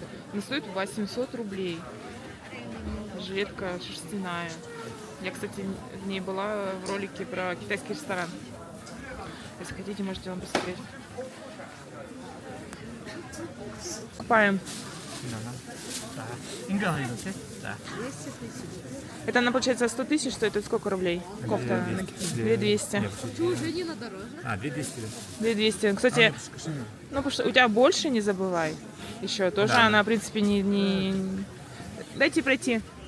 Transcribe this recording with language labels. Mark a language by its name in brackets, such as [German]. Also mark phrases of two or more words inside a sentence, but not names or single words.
[Russian] Она стоит 800 рублей. Жилетка шерстяная. Я, кстати, в ней была в ролике про китайский ресторан. Если хотите, можете вам посмотреть. Купаем [Korean] 인정하는 거지? 자. [Russian] Это она, получается, 100 тысяч стоит, это сколько рублей? Кофта? 2200. 2200. 2200. Кстати, ну, потому что у тебя больше, не забывай. Еще тоже Да. она, в принципе, не... Дайте пройти.